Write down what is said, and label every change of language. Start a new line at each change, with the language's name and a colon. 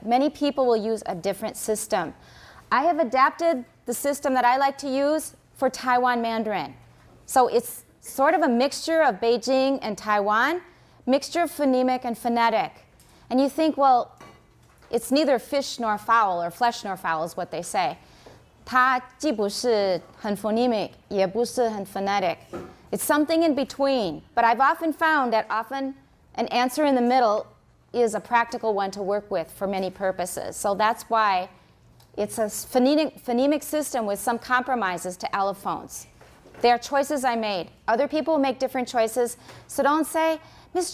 English: Many people will use a different system. I have adapted the system that I like to use for Taiwan Mandarin. So it's sort of a mixture of Beijing and Taiwan, mixture of phonemic and phonetic. And you think, well, it's neither fish nor fowl, or flesh nor fowl is what they say.
Chinese: 它既不是很 phonemic, 也不是很 phonetic.
English: It's something in between. But I've often found that often an answer in the middle is a practical one to work with for many purposes. So that's why it's a phonemic system with some compromises to allophones. They are choices I made. Other people make different choices. So don't say, Ms.